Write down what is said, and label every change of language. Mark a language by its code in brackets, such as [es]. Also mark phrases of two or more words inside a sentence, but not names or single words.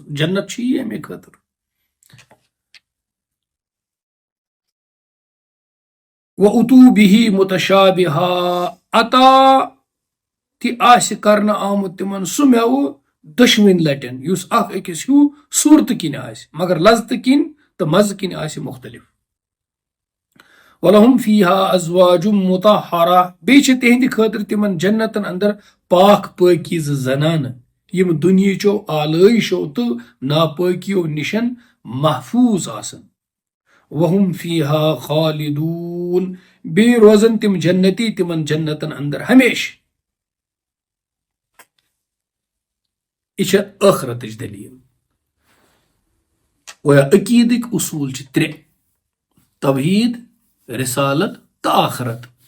[ks] جنت چھُ یی امے خٲطرٕ. [ar] وَأُتُوا بِهِ مُتَشَابِہًا. [ks] عطا تہِ آسہِ کرنہٕ آمُت تِمن سُہ میوٕ دۄشوٕنی لٹٮ۪ن، یُس اکھ أکِس ہیوٗ صوٗرتہٕ کِنۍ آسہِ مگر لذتہٕ کِنۍ تہٕ مزٕ کِنۍ آسہِ مختلف. [ar] وَلَهُمْ فِيهَا أَزْوَاجٌ مُطَهَّرَةٌ. [ks] بیٚیہِ چھِ تِہنٛدِ خٲطرٕ تِمن جنتن اندر پاک پٲکیٖزٕ زنانہٕ یِم دُنیہچو آلٲیشو تہٕ ناپٲکیو نِشن محفوٗظ آسن. [ar] وَهُمْ فِيهَا خالدون. [ks] بیٚیہِ روزن تِم جنتی تِمن جنتن اندر ہمیشہِ. یہِ چھےٚ ٲخرتٕچ دٔلیٖل. گویا عقیٖدٕکۍ اصوٗل چھِ ترٛےٚ: توحیٖد، رسالت تہٕ آخرت.